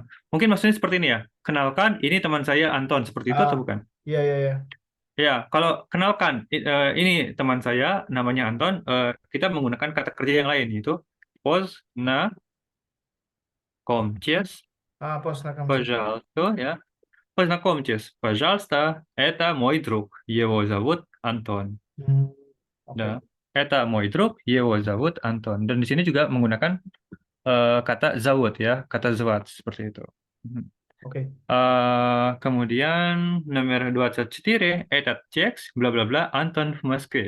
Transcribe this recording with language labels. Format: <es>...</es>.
<id>Mungkin maksudnya seperti ini ya. Kenalkan, ini teman saya Anton, seperti itu Ah, atau bukan? iya iya iya. Ya, kalau kenalkan, ini teman saya namanya Anton, kita menggunakan kata kerja yang lain, yaitu познакомьтесь,</id> <ru>Познакомься. пожалуйста,</ru> <id>ya.</id> <ru>Познакомьтесь, пожалуйста, это мой друг, его зовут Антон. Hmm, oke. Nah, это мой друг, его зовут Антон.</ru> <id>Dan di sini juga menggunakan kata зовут ya, kata звать seperti itu. Mhm. Oke. Kemudian nomor 24,</id> <ru>этот текст,</ru> <id>bla bla bla,</id> <ru>Антон в Москве.</ru>